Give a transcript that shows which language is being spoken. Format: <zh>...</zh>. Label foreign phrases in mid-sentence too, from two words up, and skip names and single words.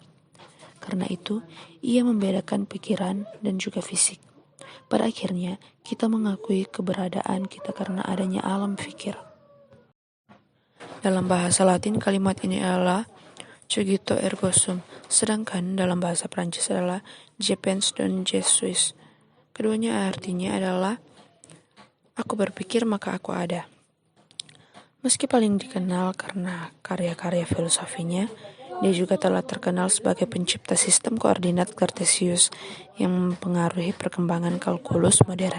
<id>Karena itu, ia membedakan pikiran dan juga fisik. Pada akhirnya, kita mengakui keberadaan kita karena adanya alam pikir. Dalam bahasa Latin, kalimat ini adalah</id> <la>cogito ergo sum,</la> <id>sedangkan dalam bahasa Prancis adalah</id> <fr>je pense donc je suis.</fr> <id>Keduanya artinya adalah aku berpikir maka aku ada. Meski paling dikenal karena karya-karya filosofinya, dia juga telah terkenal sebagai pencipta sistem koordinat Cartesius yang mempengaruhi perkembangan kalkulus modern.</id>